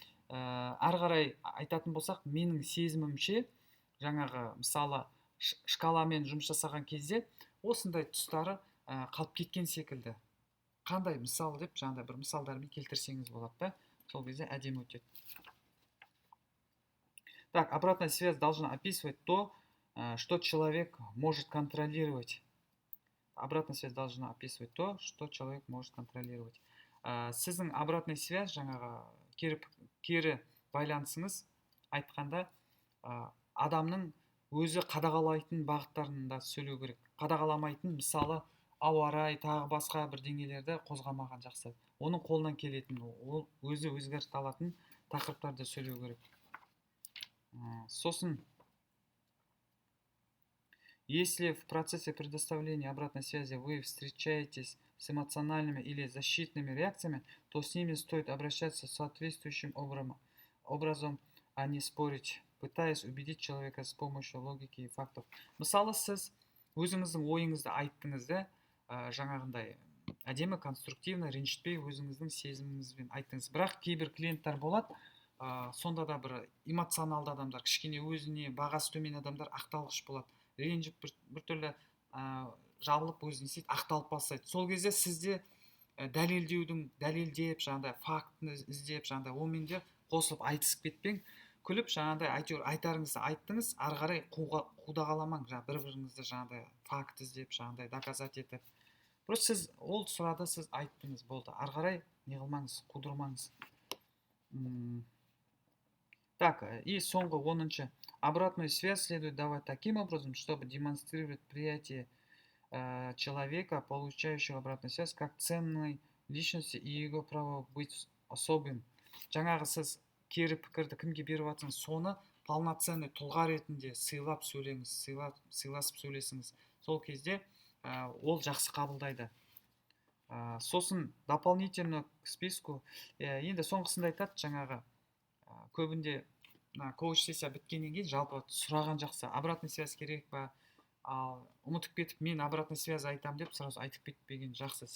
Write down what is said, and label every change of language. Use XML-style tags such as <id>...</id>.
<kk>Ары қарай айтатын болсақ, менің сезімімше жаңағы мысалы шкаламен жұмыс жасаған кезде осындай тұстары қалып кеткен секілді. Қандай мысал деп жаңағыдай бір мысалдармен келтірсеңіз болады да, сол кезде әдемі өтеді.</kk> <ru>Так, обратная связь должна описывать то, что человек может контролировать. Обратная связь должна описывать то, что человек может контролировать.</ru> <kk>Сіздің</kk> <ru>обратная связь</ru> <kk>жаңағы кері байланысыңыз айтқанда адамның өзі қадағалайтын бағыттарында сөйлеу керек. Қадағаламайтын, мысалы ауа райы тағы басқа бір деңгейлерді қозғамаған жақсы. Оның қолынан келетін, ол өзі өзгерте алатын тақырыптарды сөйлеу керек. Сосын,</kk> <ru>если в процессе предоставления обратной связи вы встречаетесь с эмоциональными или защитными реакциями, то с ними стоит обращаться соответствующим образом, а не спорить, пытаясь убедить человека с помощью логики и фактов.</ru> <kk>Мысалы, сіз өзіңіздің ойыңызды айттыңыз да, жаңағындай әдемі конструктивно ренжітпей өзіңіздің сезіміңізбен айттыңыз. Бірақ кейбір клиенттер болады, сонда да бір эмоционалды адамдар, кішкене өзіне бағасы төмен адамдар ақталғыш болады, ренжіп біртүрлі жабылып өзін істейді, ақталып бастайды. Сол кезде сізде дәлелдеп жаңағыдай фактіні іздеп жаңағыдай онымен де қосылып айтысып кетпең, күліп жаңағыдай әйтеуір айтарыңызды айттыңыз, ары қарай қудағаламаң, бір біріңізді жаңағыдай факт іздеп жаңағыдай доказать етіп. Просто сіз ол сұрады, сіз айттыңыз, болды, ары қарай не қылмаңыз, қудырмаңыз.</kk> <ru>Так, и</ru> <kk>соңғы 10-шы.</kk> <ru>Обратную связь следует давать таким образом, чтобы демонстрировать приятие человека, получающего обратную связь, как ценной личности и его право быть особым.</ru> <kk>Жаңағы сіз кері пікірді кімге беріп жатсаңыз, соны полноценный тұлға ретінде сыйлап сөйлеңіз, сыйласып сөйлесіңіз. Сол кезде ол жақсы қабылдайды. Сосын</kk> <ru>дополнительно к списку,</ru> <kk>енді соңғысында айтады, жаңағы көбінде коуч сессия біткеннен кейін жалпы сұраған жақсы,</kk> <ru>обратный связь</ru> <kk>керек па, ал ұмытып кетіп мен обратный связь айтам деп сразу айтып кетпеген жақсы.</kk>